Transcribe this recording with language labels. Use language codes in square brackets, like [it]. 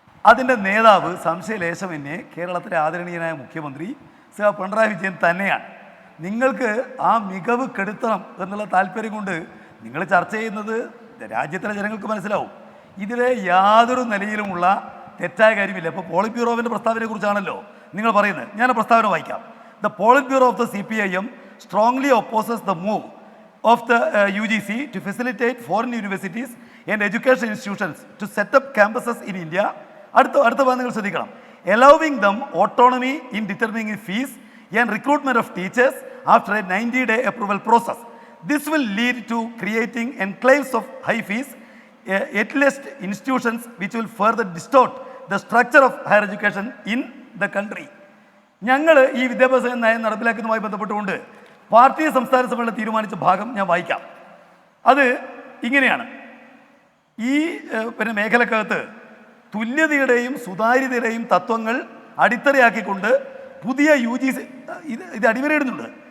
[ml] അതിൻ്റെ നേതാവ് സംശയലേശമെന്നെ കേരളത്തിലെ ആദരണീയനായ മുഖ്യമന്ത്രി ശ്രീ പിണറായി വിജയൻ തന്നെയാണ്. നിങ്ങൾക്ക് ആ മികവ് കെടുത്തണം എന്നുള്ള താല്പര്യം കൊണ്ട് നിങ്ങൾ ചർച്ച ചെയ്യുന്നത് രാജ്യത്തിലെ ജനങ്ങൾക്ക് മനസ്സിലാവും. ഇതിലെ യാതൊരു നിലയിലുമുള്ള തെറ്റായ കാര്യമില്ല. ഇപ്പോൾ പോളിറ്റ് ബ്യൂറോവിൻ്റെ പ്രസ്താവനയെക്കുറിച്ചാണല്ലോ നിങ്ങൾ പറയുന്നത്. ഞാൻ ആ പ്രസ്താവന വായിക്കാം. [en] The Politburo Bureau of the CPIM strongly opposes the move of the UGC to facilitate foreign universities and education institutions to set up campuses in India. [ml] അടുത്ത നിങ്ങൾ ശ്രദ്ധിക്കണം. [en] Allowing them autonomy in determining fees and recruitment of teachers after a 90-day approval process. This will lead to creating enclaves of high fees, elitist institutions which will further distort the structure of higher education in the country. [ml] ഞങ്ങൾ ഈ വിദ്യാഭ്യാസ നയം നടപ്പിലാക്കുന്നതുമായി ബന്ധപ്പെട്ടുകൊണ്ട് party സംസ്ഥാന സമ്മേളനം തീരുമാനിച്ച ഭാഗം ഞാൻ വായിക്കാം. അത് ഇങ്ങനെയാണ്. ഈ മേഖലക്കകത്ത് തുല്യതയുടെയും സുതാര്യതയുടെയും തത്വങ്ങൾ അടിത്തറയാക്കിക്കൊണ്ട് പുതിയ UGC ഇത് അടിവരയിടുന്നുണ്ട്.